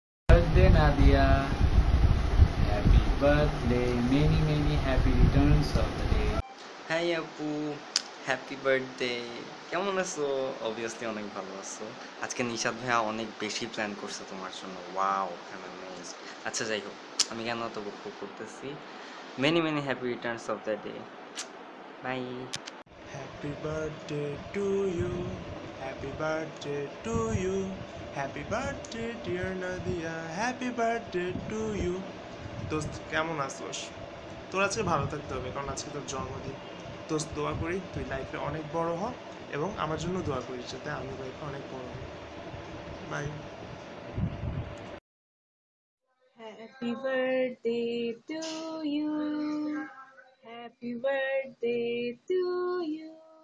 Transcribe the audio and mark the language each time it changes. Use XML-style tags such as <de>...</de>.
<en>Birthday Nadia, happy birthday, many many happy returns of the day.</en> <bn>High আপু,</bn> <en>Happy birthday.</en> <bn>কেমন আছো? Obviously অনেক ভালো আছো। আজকে নিশাদ ভাইয়া অনেক বেশি প্ল্যান করছে তোমার জন্য। ওয়াও, আচ্ছা যাই হোক, আমি কেন তো বকবক করতেছি।</bn> <en>Many many happy returns of the day, bye. Happy birthday to you, happy birthday to you, happy birthday dear Nadia, happy birthday to you.</en> <bn>দোস্ত কেমন আছোস? তোর আজকে ভালো থাকতে হবে, কারণ আজকে তোর জন্মদিন। দোস্ত দোয়া করি তুই লাইফে অনেক বড় হ, এবং আমার জন্য দোয়া করিস যাতে আমি লাইফে অনেক বড় হই। By.</bn> <en>Happy birthday to you. Happy birthday to you.</en>